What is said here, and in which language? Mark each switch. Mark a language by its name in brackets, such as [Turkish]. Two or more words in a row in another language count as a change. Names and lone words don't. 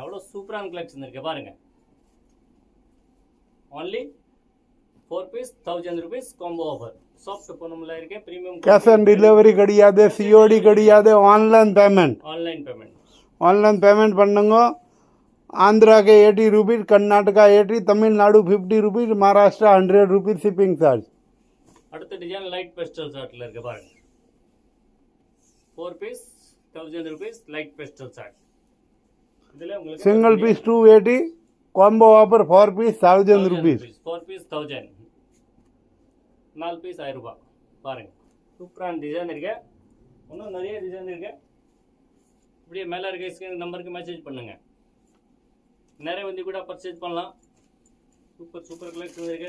[Tamil] அவ்வளோ சூப்பரான கலெக்ஷன் இருக்கு பாருங்க. [English] only 4 piece 1000 rupees combo offer. [Tamil] சாஃப்ட் பூனம்ல இருக்கு. பிரீமியம் [English] cash on delivery [Tamil] கிடையாது, சிஓடி கிடையாது, [English] online payment. online payment [Tamil] பண்ணுங்க. ஆந்திரா के 80 rupees, कर्नाटका 80, तमिलनाडु 50 rupees, महाराष्ट्र 100 rupees [English] shipping charge. [Tamil] அடுத்த டிசைன் [English] light pastel [Tamil] ஷார்ட்ல இருக்கு பாருங்க. [English] 4 piece 1000 rupees light pastel short. [Tamil] இதுல உங்களுக்கு [English] single piece 280 combo offer. 4 piece 1000 rupees. [Tamil] 4 பீஸ் 1000, 4 பீஸ் 1000 ரூபாய் பாருங்க. சூப்பரான டிசைன் இருக்கு. இன்னும் நிறைய டிசைன் இருக்கு. இப்படியே மேலே இருக்க [English] screen number message [Tamil] பண்ணுங்க. நிறைய வந்து கூட பர்ச்சேஸ் பண்ணலாம். [English] super collection [Tamil] இருக்கு.